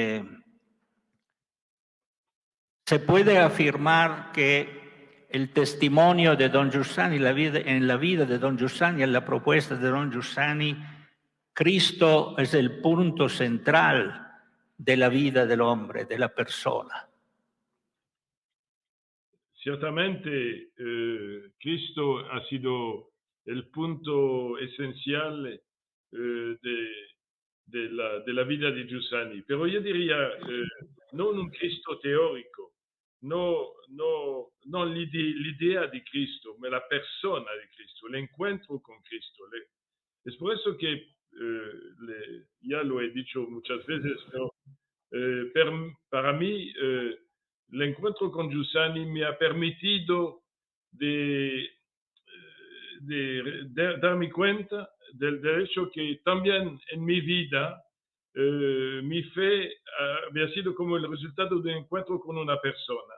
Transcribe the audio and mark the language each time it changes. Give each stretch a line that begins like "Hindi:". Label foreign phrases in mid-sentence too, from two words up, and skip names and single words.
Spanish: se puede afirmar que el testimonio de don Giussani, en la vida de don Giussani, en la propuesta de don Giussani, Cristo es el punto central de la vida del hombre, de la persona. Ciertamente, Cristo ha sido el punto esencial de la vida di Giussani, pero yo diría,
Italian: non un Cristo teorico, no l'idea di Cristo, ma la persona di Cristo,
Spanish: el encuentro con Cristo. Es por eso que, ya lo he dicho muchas veces, pero para mí el encuentro con Giussani me ha permitido de darme cuenta del hecho que también en mi vida mi fe había sido como el resultado de un encuentro con una persona.